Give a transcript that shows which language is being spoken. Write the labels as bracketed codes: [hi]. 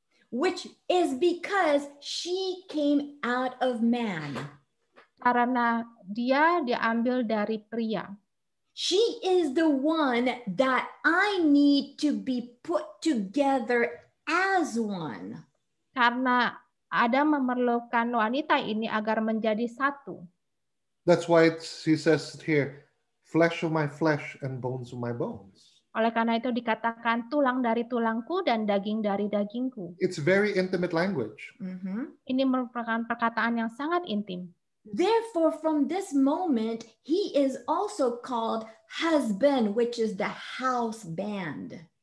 [en] Which is because she came out of man. [id] Karena dia diambil dari pria. [en] She is the one that I need to be put together as one. [id] Karena Adam memerlukan wanita ini agar menjadi satu. [en] That's why he says here, flesh of my flesh and bones of my bones. [id] Oleh karena itu dikatakan tulang dari tulangku dan daging dari dagingku. [en] It's very intimate language. [id] Ini merupakan perkataan yang sangat intim. [en] Therefore, from this moment, he is also called husband, which is the house band.